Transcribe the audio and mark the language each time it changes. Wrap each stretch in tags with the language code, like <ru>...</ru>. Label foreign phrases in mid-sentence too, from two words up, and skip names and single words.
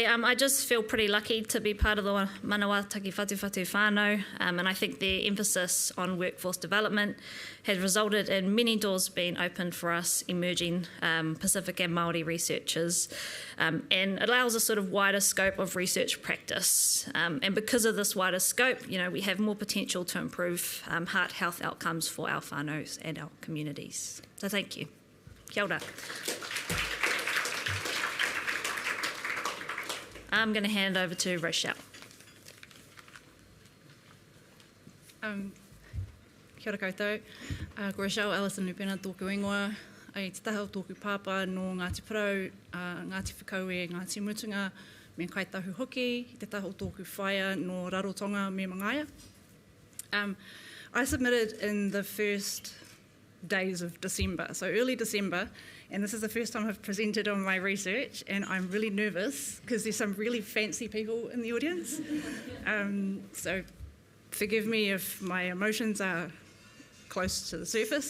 <en>I just feel pretty lucky to be part of the Manawa Taki Whatu whānau, and I think the emphasis on workforce development has resulted in many doors being opened for us emerging Pacific and Māori researchers, and allows a sort of wider scope of research practice. And because of this wider scope, we have more potential to improve heart health outcomes for our whānaus and our communities. So thank you.</en> <mi>Kia ora.</mi> <en>I'm going to hand over to Rochelle.</en> <mi>Kia ora koutou. Ko Rochelle, Ellison-Lupena, tōku ingoa. Ai te taha o tōku pāpā no Ngāti Parau, Ngāti Whakaue, Ngāti Mutunga, me Kaitahu Hoki, te taha o tōku whaia no Rarotonga me Mangaia.</mi> <en>I submitted in the first days of December, so early December, and this is the first time I've presented on my research, and I'm really nervous because there's some really fancy people in the audience. So forgive me if my emotions are close to the surface.</en>